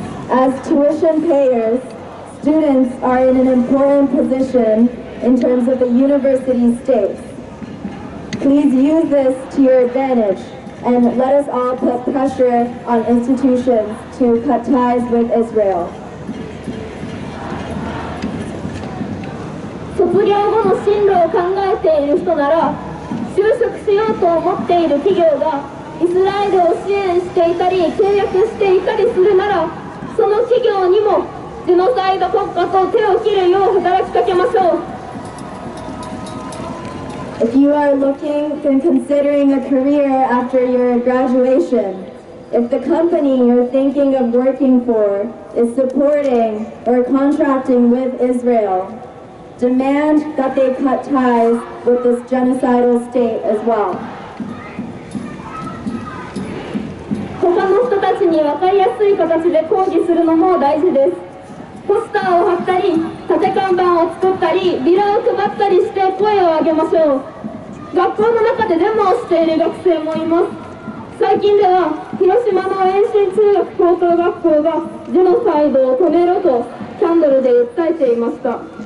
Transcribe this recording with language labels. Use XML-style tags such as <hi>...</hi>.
<en>As tuition payers, students are in an important position in terms of the university stakes. Please use this to your advantage and let us all put pressure on institutions to cut ties with Israel.</en> <ja>卒業後の進路を考えている人なら、就職しようと思っている企業がイスラエルを支援していたり契約していたりするなら、その企業にもジェノサイド国家と手を切るよう働きかけましょう。</ja> <en>If you are looking and considering a career after your graduation, if the company you're thinking of working for is supporting or contracting with Israel, demand that they cut ties with this genocidal state as well.</en> <ja>他の人たちに分かりやすい形で抗議するのも大事です。ポスターを貼ったり、縦看板を作ったり、ビラを配ったりして声を上げましょう。学校の中でデモをしている学生もいます。最近では広島の延伸中学高等学校がジェノサイドを止めろとキャンドルで訴えていました。</ja>